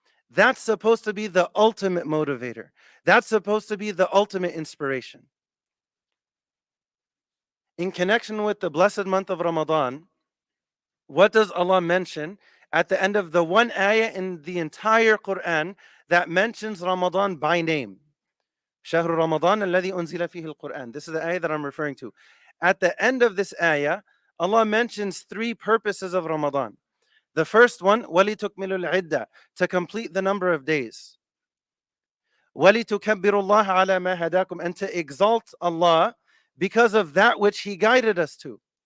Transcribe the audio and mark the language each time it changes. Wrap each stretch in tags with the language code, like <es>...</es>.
<en>That's supposed to be the ultimate motivator. That's supposed to be the ultimate inspiration. In connection with the blessed month of Ramadan, what does Allah mention at the end of the one ayah in the entire Quran that mentions Ramadan by name?</en> <ar>شهر رمضان الذي أنزل فيه القرآن.</ar> <en>This is the ayah that I'm referring to. At the end of this ayah, Allah mentions three purposes of Ramadan. The first one,</en> <ar>وَلِتُكْمِلُ الْعِدَّةِ,</ar> <en>to complete the number of days.</en> <ar>وَلِتُكَبِّرُ اللَّهَ عَلَى مَا هَدَاكُمْ,</ar> <en>and to exalt Allah because of that which He guided us to.</en>